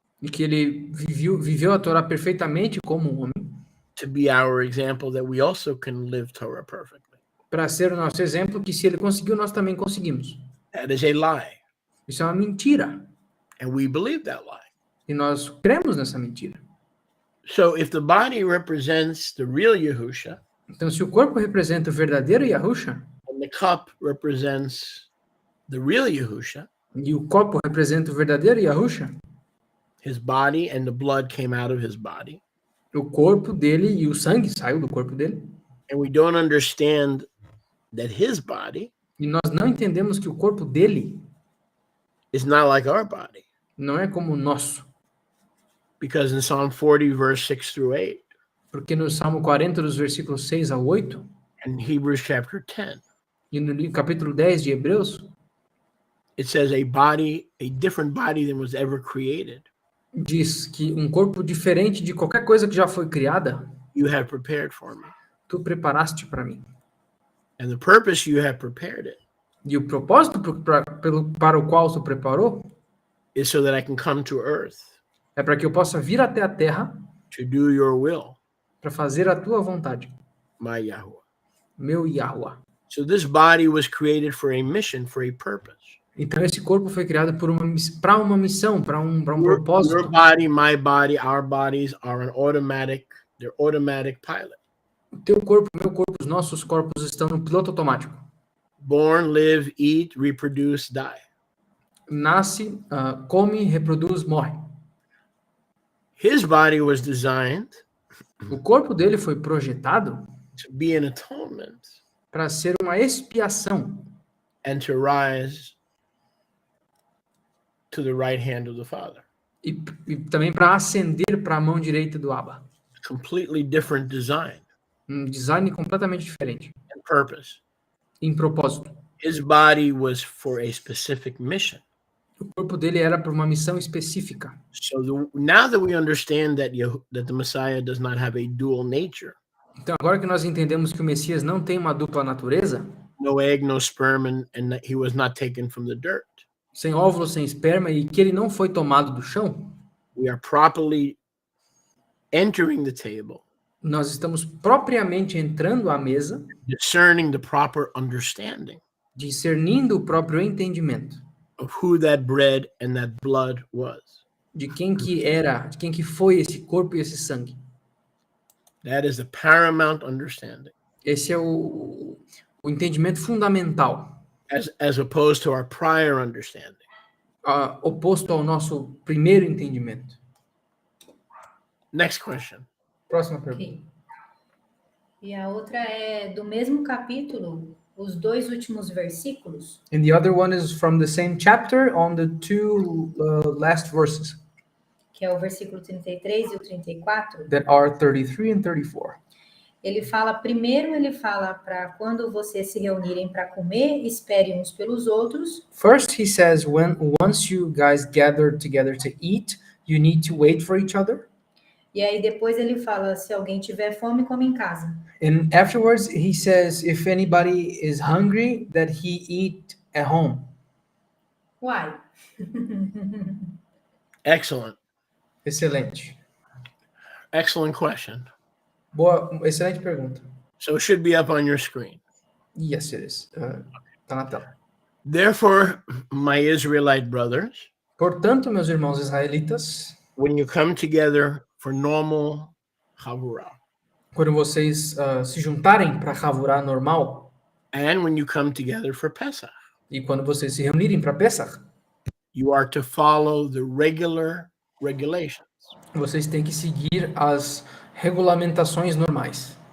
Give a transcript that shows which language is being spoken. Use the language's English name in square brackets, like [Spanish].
[Portuguese] E que ele viveu a Torá perfeitamente como um homem, [English] to be our example that we also can live Torah perfectly. [Portuguese] para ser o nosso exemplo, que se ele conseguiu, nós também conseguimos. [English] That is a lie, [Portuguese] Isso é uma mentira. [English] and we believe that lie. [Portuguese] E nós cremos nessa mentira. [English] So if the body represents the real Yahusha, [Portuguese] Então, se o corpo representa o verdadeiro Yahusha, [English] and the cup represents the real Yahusha, [Portuguese] e o copo representa o verdadeiro Yahusha, [English] his body and the blood came out of his body, [Portuguese] o corpo dele e o sangue saiu do corpo dele, [English] and we don't understand that his body [Portuguese] e nós não entendemos que o corpo dele [English] is not like our body. [Portuguese] não é como o nosso. [English] Because in Psalm 40, verse 6 through 8, [Portuguese] Porque no Salmo 40, dos versículos 6 a 8, [English] and Hebrews chapter 10, [Portuguese] E no capítulo 10 de Hebreus, [English] it says a different body than was ever created, [Portuguese] diz que um corpo diferente de qualquer coisa que já foi criada, [English] you have prepared for me. [Portuguese] tu preparaste para mim. [English] And the purpose you have prepared it [Portuguese] E o propósito para o qual tu preparou [English] is so that I can come to earth [Portuguese] é para que eu possa vir até a terra [English] to do your will, [Portuguese] para fazer a tua vontade, [English] my Yahweh. [Portuguese] meu Yahuwah. [English] So this body was created for a mission, for a purpose. [Portuguese] Então esse corpo foi criado para uma missão, para um [English] Your [Portuguese] propósito. [English] body, my body, our bodies are they're automatic pilot. [Portuguese] O teu corpo, o meu corpo, os nossos corpos estão no piloto automático. [English] Born, live, eat, reproduce, die. [Portuguese] Nasce, come, reproduz, morre. [English] His body was designed [Portuguese] O corpo dele foi projetado [English] to be an atonement [Portuguese] para ser uma expiação [English] and to rise to the right hand of the Father. [Portuguese] e também para ascender para a mão direita do Abba. [English] Completely different design [Portuguese] Um design completamente diferente, [English] and purpose. [Portuguese] em propósito. [English] His body was for a specific mission. [Portuguese] O corpo dele era para uma missão específica. [English] So now that we understand that the Messiah does not have a dual nature, [Portuguese] Então, agora que nós entendemos que o Messias não tem uma dupla natureza, [English] no egg, no sperm, and that he was not taken from the dirt, [Portuguese] sem óvulo, sem esperma, e que ele não foi tomado do chão, [English] we are properly entering the table, [Portuguese] nós estamos propriamente entrando à mesa, [English] discerning the proper understanding [Portuguese] discernindo o próprio entendimento [English] of who that bread and that blood was. [Portuguese] de quem que era, de quem que foi esse corpo e esse sangue. [English] That is the paramount understanding, [Portuguese] Esse é o entendimento fundamental, [English] as opposed to our prior understanding. [Portuguese] oposto ao nosso primeiro entendimento. [English] Next question. [Portuguese] Próxima pergunta. Ok. E a outra é do mesmo capítulo, os dois últimos versículos. [English] And the other one is from the same chapter on the two last verses [Portuguese] Que é o versículo 33 e o 34. [English] that are 33 and 34. [Portuguese] Ele fala para quando vocês se reunirem para comer, esperem uns pelos outros. [English] First, he says, once you guys gather together to eat, you need to wait for each other. [Portuguese] E aí depois ele fala, se alguém tiver fome, come em casa. [English] And afterwards, he says, if anybody is hungry, that he eat at home. [Portuguese] Uai. [English] Excellent. [Portuguese] Excelente. [English] Excellent question. [Portuguese] Boa, excelente pergunta. [English] So it should be up on your screen. Yes, it is. [Portuguese] Tá na tela. [English] Therefore, my Israelite brothers, [Portuguese] Portanto, meus irmãos israelitas, [English] when you come together for normal chavurah, [Portuguese] quando vocês se juntarem para Havurá normal, [English] and when you come together for Pesach, [Portuguese] e quando vocês se reunirem para Pesach, [English] you are to follow the regular regulations. [Portuguese] vocês têm que seguir as regulamentações normais.